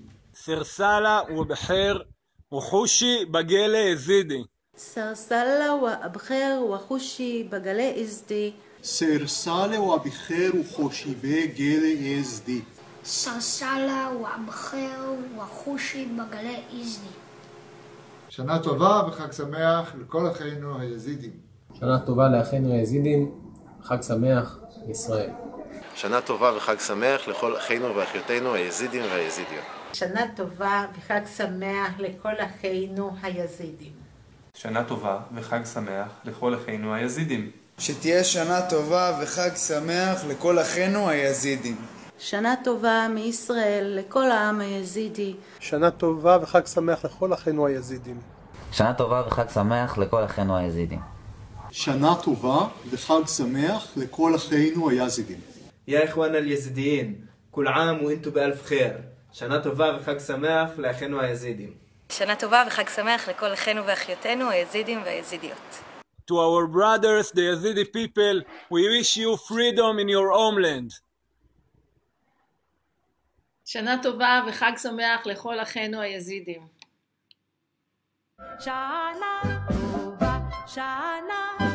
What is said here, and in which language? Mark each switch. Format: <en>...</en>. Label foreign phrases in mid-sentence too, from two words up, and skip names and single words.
<ku>سرسالة وبخير وخوشي بقال ازدي. سرسالة وبخير وخوشي بقال ازدي. سرسالة وبخير وخوشي بقال ازدي. سرسالة وبخير وخوشي بقال ازدي.</ku> <he>שנה טובה וחג שמח לכל אחינו היזידים. שנה טובה לאחינו היזידים, חג שמח לישראל. שנה טובה וחג שמח לכל אחינו ואחיותינו היזידים והיזידיות. שנה טובה וחג שמח לכל אחינו היזידים. שנה טובה וחג שמח לכל אחינו היזידים. שתהיה שנה טובה וחג שמח לכל אחינו היזידים. שנה טובה מישראל לכל העם היזידי. שנה טובה וחג שמח לכל אחינו היזידים. שנה טובה וחג שמח לכל אחינו היזידים. שנה טובה וחג שמח לכל אחינו היזידים.</he> <ar>يا إخوانا اليزيديين كل عام وانتم بألف خير.</ar> <he>شنا טובה וחג שמח לאחינו היזידים. שנה טובה וחג שמח לכל אחינו ואחיותינו היזידים והיזידיות.</he> <en>To our brothers, the Yazidi people, we wish you freedom in your homeland.</en> <he>שנה טובה וחג שמח לכל אחינו היזידים. שנה טובה, שנה</he>